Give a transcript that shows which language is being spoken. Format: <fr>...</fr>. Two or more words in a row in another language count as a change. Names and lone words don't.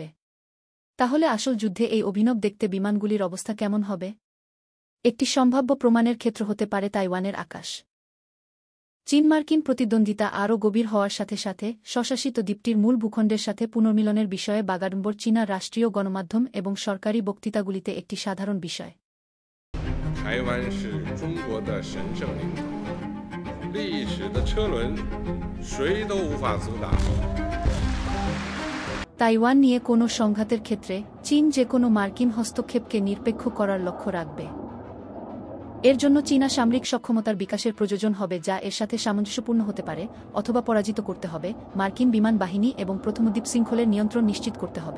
<bn>তাহলে আসল যুদ্ধে এই অভিনব দেখতে বিমানগুলির অবস্থা কেমন হবে? একটি সম্ভাব্য প্রমাণের ক্ষেত্র হতে পারে তাইওয়ানের আকাশ। চীন মার্কিন প্রতিদ্বন্দ্বিতা আরও গভীর হওয়ার সাথে সাথে স্বশাসিত দ্বীপটির মূল ভূখণ্ডের সাথে পুনর্মিলনের বিষয়ে বাগাড়ম্বর চীনা রাষ্ট্রীয় গণমাধ্যম এবং সরকারি বক্তৃতাগুলিতে একটি সাধারণ বিষয়।</bn> <zh>台湾是中国的神圣领土，历史的车轮谁都无法阻挡。</zh> <bn>তাইওয়ান নিয়ে কোনো সংঘাতের ক্ষেত্রে চীন যে কোনো মার্কিন হস্তক্ষেপকে নিরপেক্ষ করার লক্ষ্য রাখবে। এর জন্য চীনা সামরিক সক্ষমতার বিকাশের প্রয়োজন হবে যা এর সাথে সামঞ্জস্যপূর্ণ হতে পারে, অথবা পরাজিত করতে হবে। মার্কিন বিমান বাহিনী এবং প্রথম দ্বীপ শৃঙ্খলের নিয়ন্ত্রণ নিশ্চিত করতে হবে।</bn>